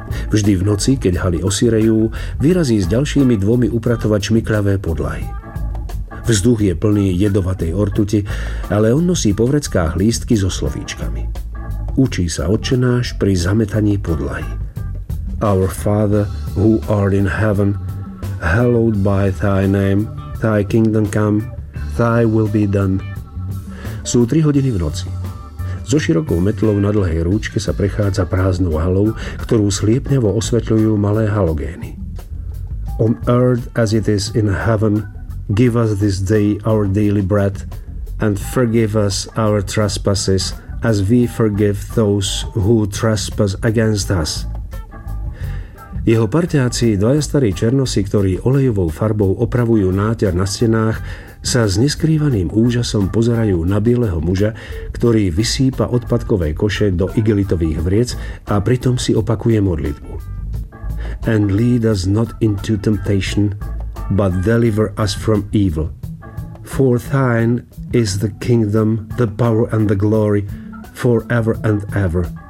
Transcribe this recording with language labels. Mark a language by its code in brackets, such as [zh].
[sk] Vždy v noci, keď haly osirejú, vyrazí s ďalšími dvomi upratovať šmikľavé podlahy. Vzduch je plný jedovatej ortuti, ale on nosí po vreckách lístky so slovíčkami. Učí sa Otčenáš pri zametaní podlahy. [en] Our Father, who art in heaven, hallowed by thy name, thy kingdom come, thy will be done. [sk] Sú 3 hodiny v noci. So širokou metlou na dlhej rúčke sa prechádza prázdnou halou, ktorú sliepňavo osvetľujú malé halogény. [en] On earth as it is in heaven, give us this day our daily bread, and forgive us our trespasses, as we forgive those who trespass against us. [sk] Jeho parťáci, dvaja starí černosi, ktorí olejovou farbou opravujú náťar na stenách, sa s neskrývaným úžasom pozerajú na bieleho muža, ktorý vysýpa odpadkové koše do igelitových vriec a pritom si opakuje modlitbu. [en] And lead us not into temptation, but deliver us from evil. For thine is the kingdom, the power and the glory, forever and ever.